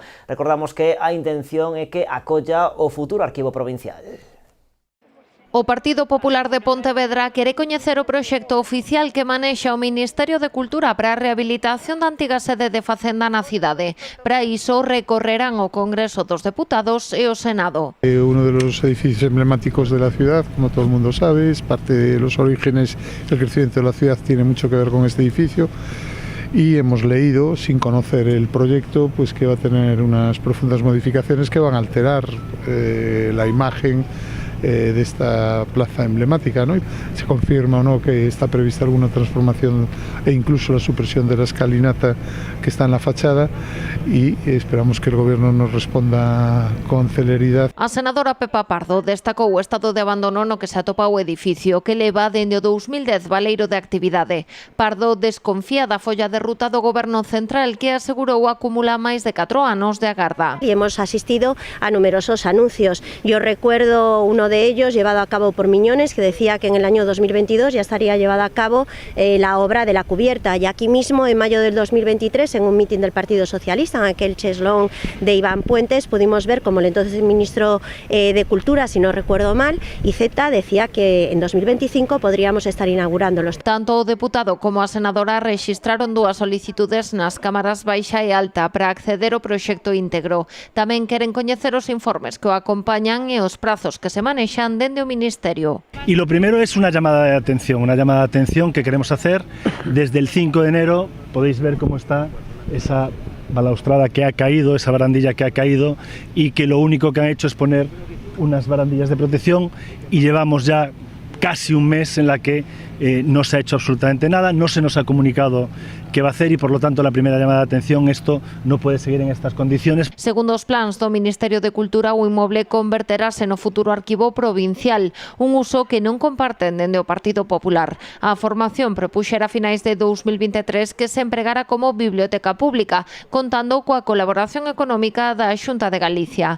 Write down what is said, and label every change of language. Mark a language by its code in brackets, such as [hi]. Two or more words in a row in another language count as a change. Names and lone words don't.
[gl] Recordamos que a intención é que acolla o futuro arquivo provincial. O Partido Popular de Pontevedra quere coñecer o proxecto oficial que manexa o Ministerio de Cultura para a rehabilitación da antiga sede de Facenda na cidade. Para iso recorrerán o Congreso dos Deputados e o Senado. [es] Uno de los edificios emblemáticos de la ciudad, como todo el mundo sabe, es parte de los orígenes del crecimiento de la ciudad, tiene mucho que ver con este edificio. Y hemos leído, sin conocer el proyecto, pues que va a tener unas profundas modificaciones que van a alterar la imagen de esta plaza emblemática, ¿no? Se confirma o no que está prevista alguna transformación e incluso la supresión de la escalinata que está en la fachada, y esperamos que el Gobierno nos responda con celeridade. [gl] A senadora Pepa Pardo destacou o estado de abandono no que se atopa o edificio, que leva dende o 2010 baleiro de actividade. Pardo desconfía da folla de ruta do Goberno Central, que asegurou acumula máis de 4 anos de agarda. [es] Y hemos asistido a numerosos anuncios. Yo recuerdo uno de ellos llevado a cabo por Miñones, que decía que en el año 2022 ya estaría llevada a cabo la obra de la cubierta. Y aquí mismo, en mayo del 2023, en un mitin del Partido Socialista, en aquel cheslón de Iván Puentes, pudimos ver como el entonces ministro de Cultura, si no recuerdo mal, Iceta, decía que en 2025 podríamos estar inaugurándolos. [gl] Tanto o deputado como a senadora rexistraron dúas solicitudes nas cámaras baixa e alta para acceder ao proxecto íntegro. Tamén queren coñecer os informes que o acompañan e os prazos que se manexan dende o Ministerio. [es] Y lo primero es una llamada de atención que queremos hacer. Desde el 5 de enero podéis ver cómo está esa balaustrada que ha caído, esa barandilla que ha caído, y que lo único que han hecho es poner unas barandillas de protección, y llevamos ya casi un mes en la que no se ha hecho absolutamente nada, no se nos ha comunicado qué va a hacer y por lo tanto la primera llamada de atención, esto no puede seguir en estas condiciones. [gl] Segundo os plans do Ministerio de Cultura, o inmoble converterase no futuro arquivo provincial, un uso que non comparten dende o Partido Popular. A formación propuxera a finais de 2023 que se empregara como biblioteca pública, contando coa colaboración económica da Xunta de Galicia.